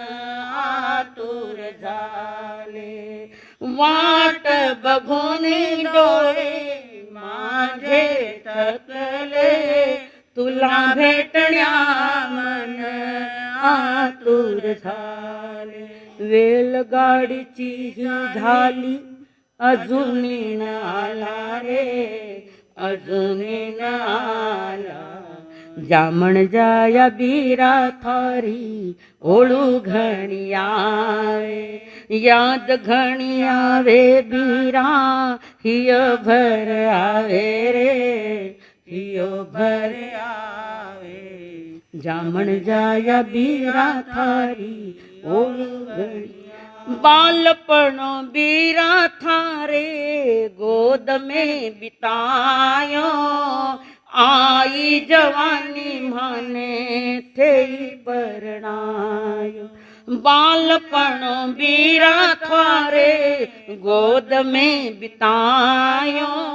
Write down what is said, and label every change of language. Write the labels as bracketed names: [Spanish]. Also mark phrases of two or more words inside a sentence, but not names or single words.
[Marathi] आतुर झाले वाट बघून डोळे माझे थकले तुला भेटण्या मन आतुर झाले वेलगाडीची ही झाली अजून आला रे अजून आला [Rajasthani] जामण जाया बीरा थारी ओळू घणी आवे याद घणी आवे बीरा हिय भर आवे रे हिय भर आवे जामण जाया बीरा थारी ओळू घणी बालपणो बीरा थारे गोद में बितायो आई जवानी माने थे परणायो बालपणो बीरा थारे गोद में बितायो